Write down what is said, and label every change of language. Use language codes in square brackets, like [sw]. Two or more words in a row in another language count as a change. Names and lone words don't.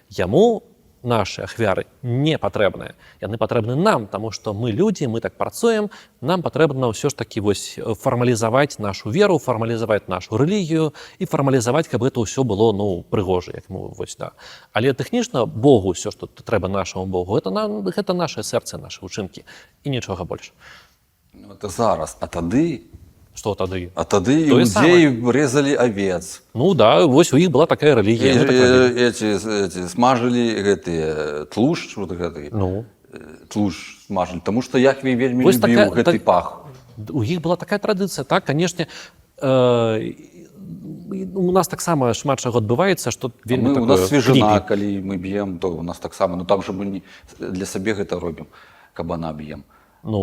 [be] Яму наші ахвяры не патрэбныя. Яны патрэбны нам, таму што мы людзі, мы так працуем, нам патрэбна ўсё ж такі вось фармалізаваць нашу веру, фармалізаваць нашу рэлігію і фармалізаваць, каб гэта ўсё было прыгожа, як мы вось да. Але тэхнічна Богу ўсё, што трэба нашаму Богу, гэта наше сэрца, нашы ўчынкі і нічога больш. Это зараз, а тады Што тады? А тады Тое [ru] иудеи резали овец. [be] Ну да, вось у іх была такая рэлігія. яны так рабілі. [ru] Эти смажили [be] гэты тлушч, вот гэты, Ну. тлушч смажили, [ru] потому что Яхве вельмі [be] Вось любіў такая- гэты так- пах. У іх была такая традыцыя, так, канешне, у нас таксама шмат чаго адбываецца, што вельмі У такое нас свежина, creepy. калі мы б'ем, то у нас таксама, ну там же мы не для сабе гэта робім, кабана б'ем, Ну.